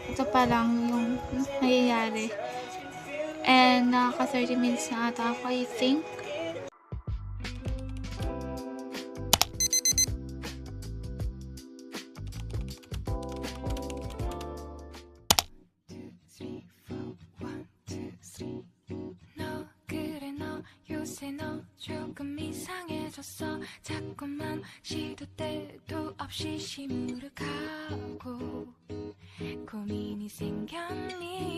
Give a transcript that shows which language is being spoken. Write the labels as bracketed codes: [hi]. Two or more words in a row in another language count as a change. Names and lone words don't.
[tl] Ito pa lang yung nangyayari. And naka 30 minutes na ata ako, [en] I think. [ko] 너 그래 너 요새 너 조금 이상해졌어 자꾸만 시도 때도 없이 시무룩하고 고민이 생겼니